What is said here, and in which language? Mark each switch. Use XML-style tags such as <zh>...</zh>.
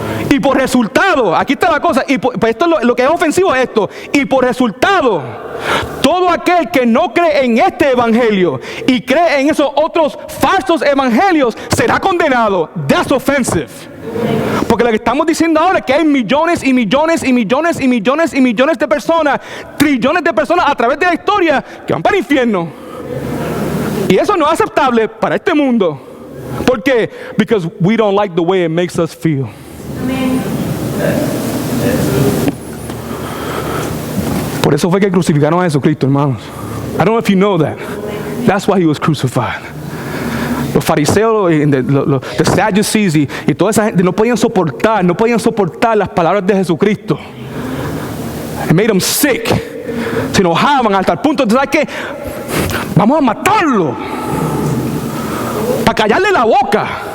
<es>Y por resultado, aquí está la cosa, esto es lo que es ofensivo es esto, y por resultado, todo aquel que no cree en este evangelio y cree en esos otros falsos evangelios será condenado.</es> <en>That's offensive.</en> <es>Porque lo que estamos diciendo ahora es que hay millones y millones y millones y millones y millones de personas, trillones de personas a través de la historia que van para el infierno. Y eso no es aceptable para este mundo. ¿Por qué?</es> <en>Because we don't like the way it makes us feel.</en> <es>Por eso fue que crucificaron a Jesucristo, hermanos.</es> <en>I don't know if you know that. That's why he was crucified.</en> <es>Los fariseos, los Sadducees y toda esa gente no podían soportar las palabras de Jesucristo.</es> <en>It made them sick.</en> <es>Se enojaban hasta el punto de, ¿sabes qué? Vamos a matarlo para callarle la boca.</es>